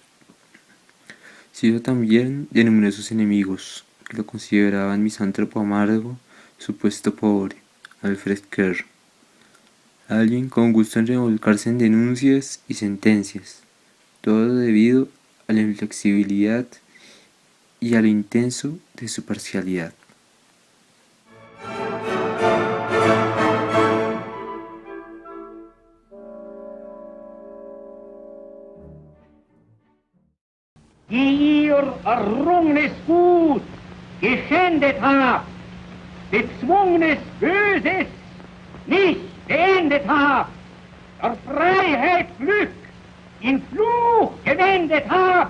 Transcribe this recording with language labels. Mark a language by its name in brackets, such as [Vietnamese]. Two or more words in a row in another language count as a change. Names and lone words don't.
[Spanish] Sido también de numerosos enemigos, que lo consideraban misántropo amargo, supuesto pobre, Alfred Kerr, alguien con gusto en revolcarse en denuncias y sentencias, todo debido a la inflexibilidad y a lo intenso de su parcialidad. [German] Die ihr errungenes Gut geschändet habt, bezwungenes Böses nicht beendet habt, der Freiheit Glück in Fluch gewendet habt,